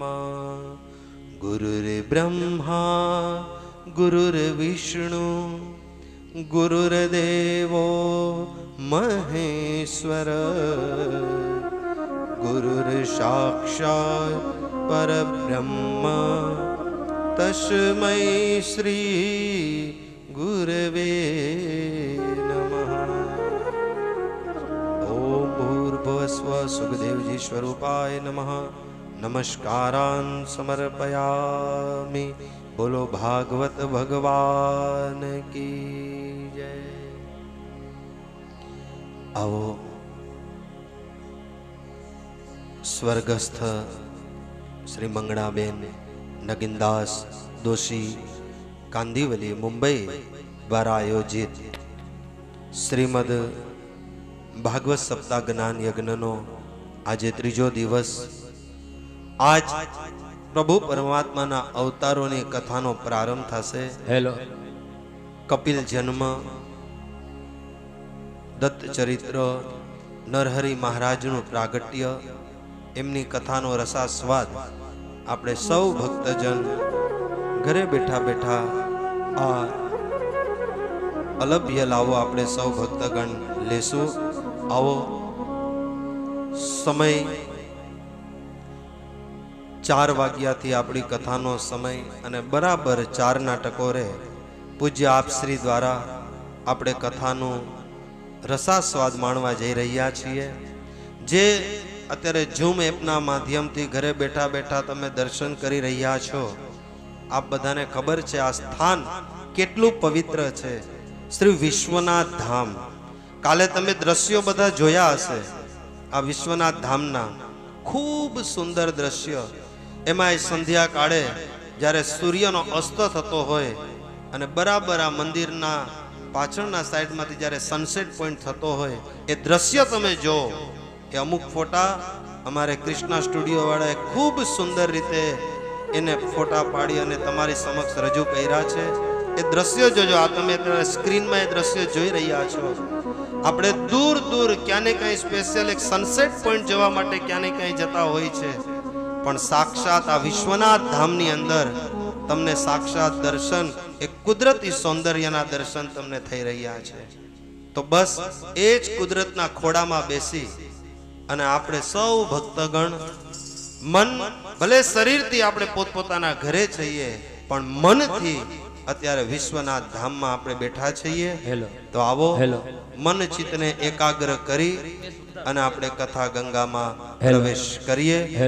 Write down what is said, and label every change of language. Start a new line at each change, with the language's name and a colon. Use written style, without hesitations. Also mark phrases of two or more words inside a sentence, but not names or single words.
Sanskrit: गुरुर्ब्रह्मा गुरुर्विष्णु गुरुर्देवो महेश्वर गुरुर्साक्षात् परब्रह्म तस्मै श्री गुरवे नमः। ओम भूर्भुवस्व सुखदेव जी स्वरूपाय नमः। नमस्कारान् समर्पयामि।
Hindi: बोलो भागवत भगवान की जय।
Gujarati: આઓ સ્વર્ગસ્થ શ્રી મંગણાબેન નગિનદાસ દોષી કાંદીવલી મુંબઈ દ્વારા આયોજિત શ્રીમદ ભાગવત સપ્તાહ જ્ઞાન યજ્ઞનો આજ ત્રીજો દિવસ। આજ પ્રભુ પરમાત્મા ના અવતારો ને કથાનો પ્રારંભ થશે। હેલો કપિલ જન્મ, દત્ત ચરિત્ર, નરહરિ મહારાજનુ પ્રાગટ્ય, એમની કથાનો રસાસ્વાદ આપણે સૌ ભક્તજન ઘરે બેઠા બેઠા આ અલભ્ય લાવો આપણે સૌ ભક્તગણ લેસુ। આવો સમય 4 વાગ્યાથી આપણી કથાનો સમય અને બરાબર 4 ના ટકોરે પૂજ્ય આપશ્રી દ્વારા આપણે કથાનો રસાસ્વાદ માણવા જઈ રહ્યા છીએ। જે અત્યારે ઝૂમ એપના માધ્યમથી ઘરે બેઠા બેઠા તમે દર્શન કરી રહ્યા છો। આપ બધાને ખબર છે આ સ્થાન કેટલું પવિત્ર છે। શ્રી વિશ્વનાથ ધામ કાલે તમે દૃશ્યો બધા જોયા હશે। આ વિશ્વનાથ ધામના ખૂબ સુંદર દૃશ્ય। એમાંય સંધ્યા કાળે જ્યારે સૂર્યનો અસ્ત થતો હોય અને બરાબર આ મંદિરના પાછળના સાઇડમાંથી જ્યારે
English: sunset point
Gujarati: થતો હોય એ દૃશ્ય તમે જો। એ અમુક ફોટા અમારે કૃષ્ણા સ્ટુડિયો વાળાએ ખૂબ સુંદર રીતે એને ફોટા પાડી અને તમારી સમક્ષ રજૂ કર્યા છે। એ દૃશ્ય જોજો। આ તમે સ્ક્રીન માં એ દૃશ્ય જોઈ રહ્યા છો। આપણે દૂર દૂર ક્યા ને કહીં સ્પેશલ એક
English: sunset point
Gujarati: જવા માટે ક્યા ને કહીં જતા હોય છે, પણ સાક્ષાત આ વિશ્વનાથ ધામની અંદર તમને સાક્ષાત દર્શન એક કુદરતી સૌંદર્યના દર્શન તમને થઈ રહ્યા છે। તો બસ એજ કુદરતના ખોડામાં બેસી અને આપણે સૌ ભક્તગણ મન ભલે શરીરથી આપણે પોતપોતાના ઘરે છીએ પણ મનથી અત્યારે વિશ્વનાથ ધામ માં આપણે બેઠા છીએ। તો આવો મન ચિત્તને એકાગ્ર કરી અને આપણે કથા ગંગા માં પ્રવેશ કરીએ।